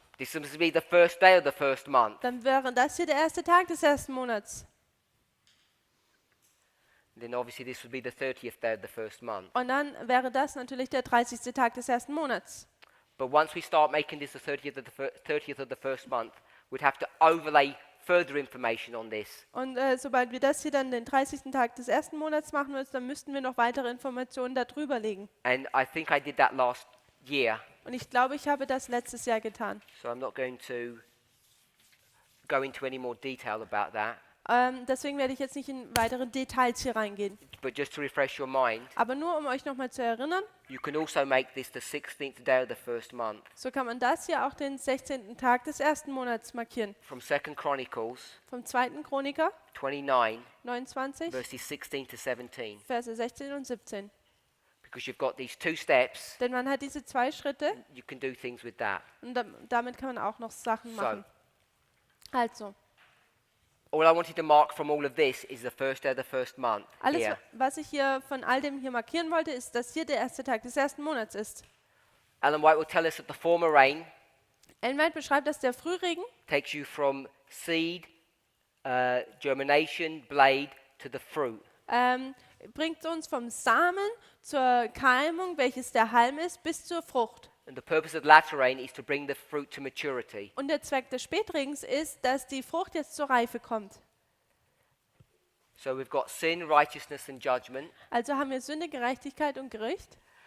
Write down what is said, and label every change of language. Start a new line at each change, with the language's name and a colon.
English: this must be the first day of the first month.
German: dann wäre das hier der erste Tag des ersten Monats.
English: Then obviously this would be the 30th day of the first month.
German: Und dann wäre das natürlich der 30. Tag des ersten Monats.
English: But once we start making this the 30th of the first month, we'd have to overlay further information on this.
German: Und sobald wir das hier dann den 30. Tag des ersten Monats machen müssen, dann müssten wir noch weitere Informationen darüber legen.
English: And I think I did that last year,
German: Und ich glaube, ich habe das letztes Jahr getan.
English: so I'm not going to go into any more detail about that.
German: Deswegen werde ich jetzt nicht in weitere Details hier reingehen.
English: But just to refresh your mind,
German: Aber nur um euch nochmal zu erinnern,
English: you can also make this the 16th day of the first month.
German: so kann man das hier auch den 16. Tag des ersten Monats markieren.
English: From 2 Chronicles
German: Vom 2. Chroniker
English: 29,
German: 29,
English: verses 16 to 17.
German: Verse 16 und 17.
English: Because you've got these two steps,
German: Denn man hat diese 2 Schritte
English: you can do things with that.
German: und damit kann man auch noch Sachen
English: So.
German: machen. Also,
English: All I wanted to mark from all of this is the first day of the first month
German: alles,
English: here.
German: was ich hier von all dem hier markieren wollte, ist, dass hier der erste Tag des ersten Monats ist.
English: Ellen White will tell us that the former rain
German: Ellen White beschreibt, dass der Frühregen
English: takes you from seed, germination, blade to the fruit.
German: bringt uns vom Samen zur Keimung, welches der Halm ist, bis zur Frucht.
English: And the purpose of latter rain is to bring the fruit to maturity.
German: Und der Zweck des Spätregens ist, dass die Frucht jetzt zur Reife kommt.
English: So we've got sin, righteousness and judgment,
German: Also haben wir Sünde, Gerechtigkeit und Gericht,